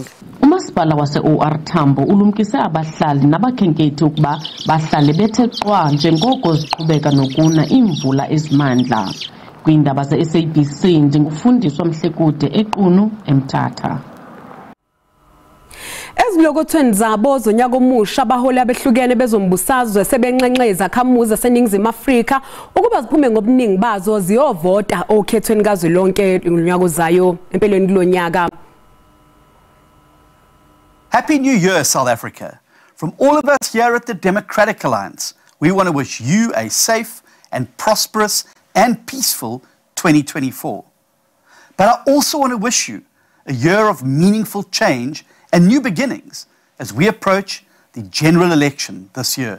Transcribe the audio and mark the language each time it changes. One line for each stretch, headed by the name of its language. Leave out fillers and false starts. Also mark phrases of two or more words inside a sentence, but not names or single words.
Xhosa: Umasipala wase-OR Tambo ulumkise abahlali nabakhenkethi ukuba bahlale bethe qwa njengoko ziqhubeka nokuna imvula ezimandla. Kwiindaba ze-SABC ndingufundiswa Mhlekude equnu eMthatha.
Zulu: Ezilokothweni zabo zonyaka omusha abaholi abehlukene bezombusazwe sebenxenxe izakhamuzi zaseNingizimu Afrika ukuba ziphume ngobuningi bazo ziyovota okhethweni kazwelonke unyaka ozayo empelweni kulonyaka.
English: Happy New Year, South Africa. From all of us here at the Democratic Alliance, we want to wish you a safe and prosperous and peaceful 2024. But I also want to wish you a year of meaningful change and new beginnings as we approach the general election this year.